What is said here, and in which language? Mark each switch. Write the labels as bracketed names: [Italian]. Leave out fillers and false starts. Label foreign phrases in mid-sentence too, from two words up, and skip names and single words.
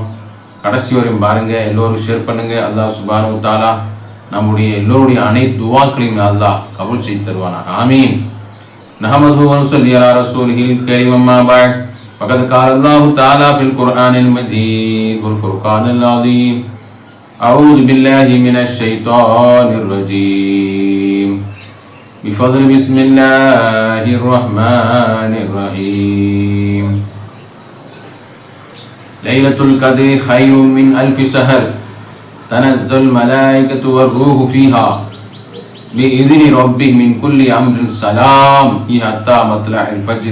[Tamil] கடைசி வரையும் பாருங்க, எல்லோரும் ஷேர் பண்ணுங்க. [Arabic] الله سبحانه وتعالى [Tamil] நம்முடைய எல்லோருடைய அனைத்து துஆக்களையும் அல்லாஹ் கபூல் செய்து தருவானாக. ஆமீன். [Arabic] نحمده ونصلي على رسوله الكريم. أما بعد. فقد قال الله تعالى في القرآن المجيد والفرقان العظيم. أعوذ بالله من الشيطان الرجيم. بفضل بسم الله الرحمن الرحيم. ليلة القدر خير من ألف شهر تنزل الملائكة والروح فيها بإذن ربهم من كل أمر سلام هي حتى مطلع الفجر.